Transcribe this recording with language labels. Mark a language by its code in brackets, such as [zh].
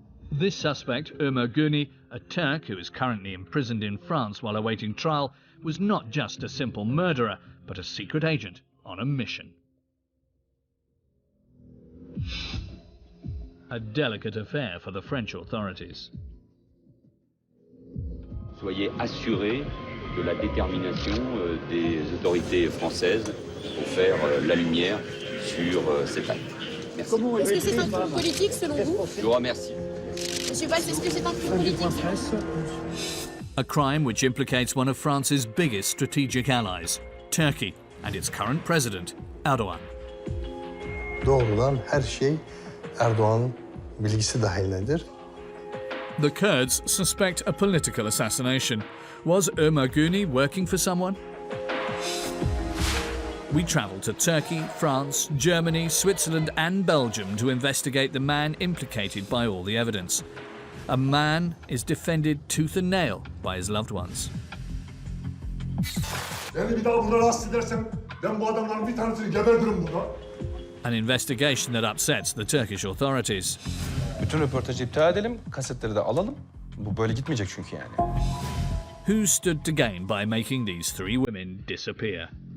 [en] This suspect, Omer Guney, a Turk who is currently imprisoned in France while awaiting trial, was not just a simple murderer, but a secret agent on a mission. A delicate affair for the French authorities. [fr] Soyez assurés de la détermination des autorités françaises pour faire la lumière sur cet acte. Merci. Est-ce que c'est un crime politique selon vous? Je vous remercie. Monsieur Valls, est-ce que c'est un crime politique? [en] A crime which implicates one of France's biggest strategic allies, Turkey, and its current president, Erdogan. [tr] Doğrudan her şey Erdoğan'ın bilgisi dahilindedir. [en] The Kurds suspect a political assassination. Was Omer Guney working for someone? We travelled to Turkey, France, Germany, Switzerland and Belgium to investigate the man implicated by all the evidence. A man is defended tooth and nail by his loved ones. [tr] Beni bir daha burada rahatsız edersem ben bu adamların bir tanesini gebertirim burada. [en] An investigation that upsets the Turkish authorities. [tr] Bütün röportajı iptal edelim, kasetleri de alalım. Bu böyle gitmeyecek çünkü yani. [en] Who stood to gain by making these 3 women disappear?